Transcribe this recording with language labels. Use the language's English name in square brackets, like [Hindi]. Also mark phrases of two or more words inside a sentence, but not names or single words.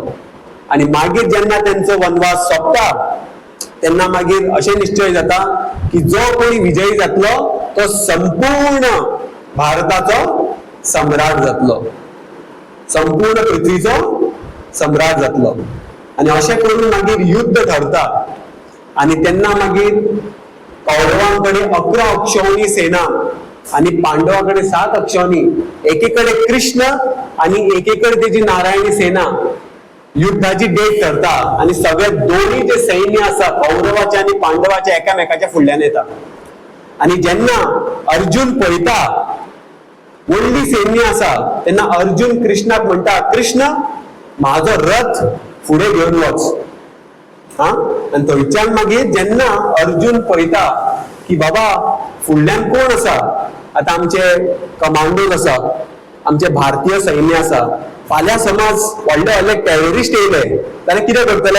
[Konkani] आणि मागीर जेन्ना त्यांचो वनवास सोंपता तेन्ना मागीर अशें निश्चय जाता की जो कोणी विजयी जातलो तो संपूर्ण भारताचो सम्राट जातलो, संपूर्ण पृथ्वीचो सम्राट जातलो. आणि अशें करून मागीर युद्ध ठरता. आणि तेन्ना मागीर कौरवांकडे 11 अक्षौणी सेना आणि पांडवांकडे 7 अक्षौणी. एकेकडे कृष्ण आणि एकेकडे त्याची नारायणी सेना युद्धाची डेट ठरता. आणि सगळे दोन्ही जे सैन्य आसा कौरवाचे आणि पांडवाचे एकामेकाच्या फुडल्यान येता. आणि जेन्ना अर्जुन पळयता व्हडली सैन्य आसा तेन्ना अर्जुन कृष्णाक म्हणटा, कृष्ण माझो रथ फुडें घेवन वच. आणि थंयच्यान मागीर जेन्ना अर्जुन पळयता की बाबा फुडल्यान कोण आसा, आता आमचे कमांडोज आसा, आमचे भारतीय सैन्य आसा, फाल्यां समज व्हडले व्हडले टेररिस्ट येयले जाल्यार कितें करतले?